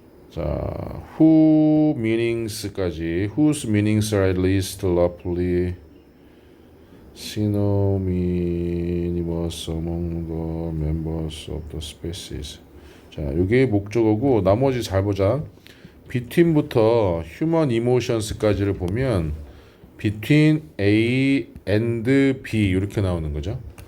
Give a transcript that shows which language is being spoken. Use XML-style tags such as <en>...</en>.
<en>자, who meanings까지 whose meanings are at least roughly synonymous among the members of the species.</en> <ko>자, 이게 목적어고 나머지 잘 보자. between부터 human emotions까지를 보면</ko> <en>between A and B</en> <ko>이렇게 나오는 거죠.</ko>